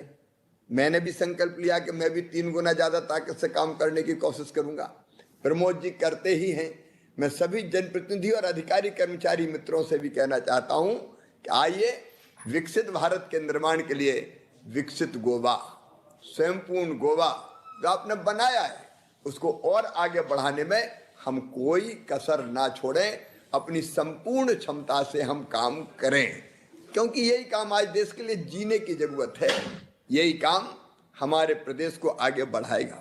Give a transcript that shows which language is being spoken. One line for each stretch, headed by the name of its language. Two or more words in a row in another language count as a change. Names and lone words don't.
Hindi: मैंने भी संकल्प लिया कि मैं भी 3 गुना ज्यादा ताकत से काम करने की कोशिश करूंगा। प्रमोद जी करते ही हैं। मैं सभी जनप्रतिनिधि और अधिकारी कर्मचारी मित्रों से भी कहना चाहता हूं कि आइए विकसित भारत के निर्माण के लिए विकसित गोवा, स्वयंपूर्ण गोवा जो आपने बनाया है उसको और आगे बढ़ाने में हम कोई कसर ना छोड़ें, अपनी संपूर्ण क्षमता से हम काम करें, क्योंकि यही काम आज देश के लिए जीने की जरूरत है। यही काम हमारे प्रदेश को आगे बढ़ाएगा।